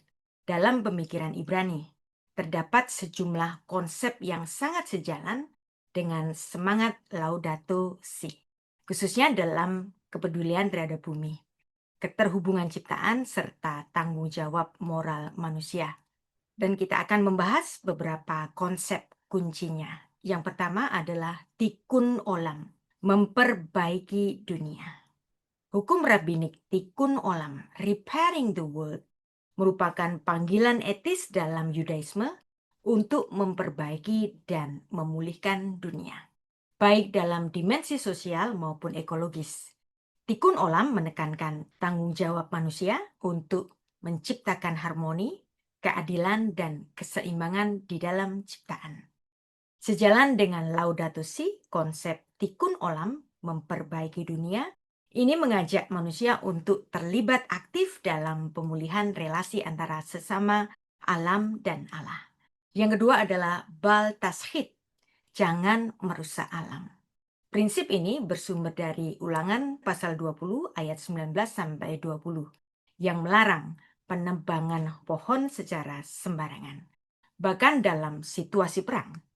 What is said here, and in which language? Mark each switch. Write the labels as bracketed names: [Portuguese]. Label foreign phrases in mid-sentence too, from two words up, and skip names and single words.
[Indonesian] Dalam pemikiran Ibrani, terdapat sejumlah konsep yang sangat sejalan dengan semangat Laudato Si, khususnya dalam kepedulian terhadap bumi, keterhubungan ciptaan, serta tanggung jawab moral manusia. Dan kita akan membahas beberapa konsep kuncinya. Yang pertama adalah [Hebrew] תיקון עולם, [Indonesian] memperbaiki dunia. Hukum rabbinik [Hebrew] תיקון עולם, [English] repairing the world, [Indonesian] merupakan panggilan etis dalam Yudaisme untuk memperbaiki dan memulihkan dunia, baik dalam dimensi sosial maupun ekologis. [Hebrew] תיקון עולם [Indonesian] menekankan tanggung jawab manusia untuk menciptakan harmoni, keadilan, dan keseimbangan di dalam ciptaan. Sejalan dengan Laudato Si, konsep [Hebrew] תיקון עולם [Indonesian] memperbaiki dunia, ini mengajak manusia untuk terlibat aktif dalam pemulihan relasi antara sesama alam dan Allah. Yang kedua adalah [Hebrew] בל תשחית, [Indonesian] jangan merusak alam. Prinsip ini bersumber dari Ulangan pasal 20 ayat 19 sampai 20 yang melarang penebangan pohon secara sembarangan, bahkan dalam situasi perang.